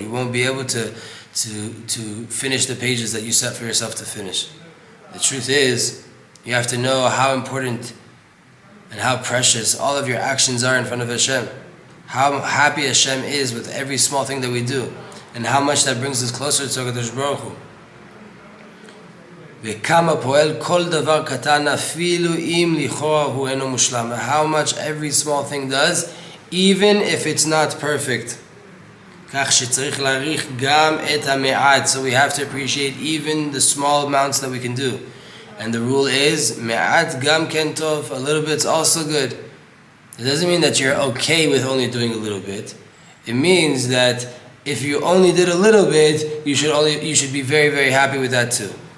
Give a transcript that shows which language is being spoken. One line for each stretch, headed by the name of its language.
English: You won't be able to finish the pages that you set for yourself to finish. The truth is, you have to know how important and how precious all of your actions are in front of Hashem. how happy Hashem is with every small thing that we do, and how much that brings us closer to HaKadosh Baruch Hu.
Hebrew: וכמה פועל כל דבר קטן אפילו אם לכאורה הוא אינו מושלם.
English: How much every small thing does, even if it's not perfect.
Hebrew: כך שצריך להעריך גם את המעט.
English: So we have to appreciate even the small amounts that we can do. And the rule is,
Hebrew: מעט גם כן טוב,
English: a little bit's also good. It doesn't mean that you're okay with only doing a little bit. It means that if you only did a little bit, you should be very, very happy with that too.